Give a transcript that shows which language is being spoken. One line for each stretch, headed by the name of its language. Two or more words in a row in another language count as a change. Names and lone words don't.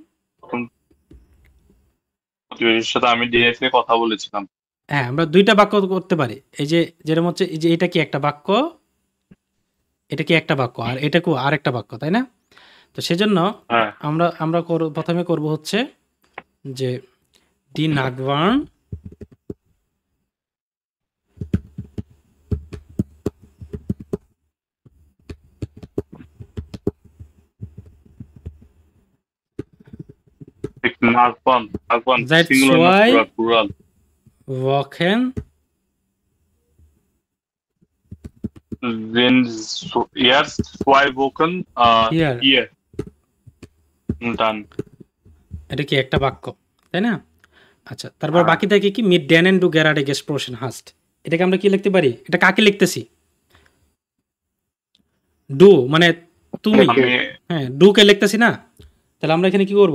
Bangla: প্রতিবেশীর সাথে আমি ডিরেক্টলি কথা বলেছিলাম। হ্যাঁ, আমরা 2টা বাক্য করতে পারি। এই যে যেরকম হচ্ছে, এই যে এটা কি একটা বাক্য, এটা কি একটা বাক্য, আর এটা কি আরেকটা বাক্য, তাই না? তো সেজন্য আমরা প্রথমে করব হচ্ছে যে
German: die Nachbarn Seit zwei plural. Wochen sind jetzt 2 Wochen hier. Und dann
Bangla: এটা কি একটা বাক্য, তাই না? আচ্ছা, তারপর হ্যাঁ। বাকি থাকে কি
German: mit denen du gerade gesprochen hast,
Bangla: এটাকে আমরা কি লিখতে পারি? এটা কাকে লিখতেছি? ডু মানে তুমি, আমি হ্যাঁ ডু কে লিখতেছি না, তাহলে আমরা এখানে কি করব?